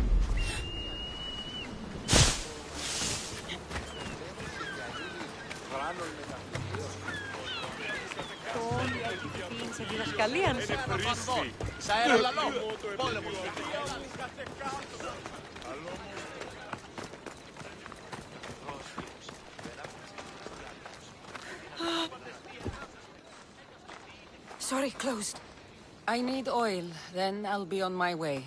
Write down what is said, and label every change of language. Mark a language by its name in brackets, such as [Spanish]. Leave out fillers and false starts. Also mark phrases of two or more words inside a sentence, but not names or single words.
[Greek] Σε διδασκαλία. Sa era la lomo. [English] Sorry, closed. I need oil, then I'll be on my way.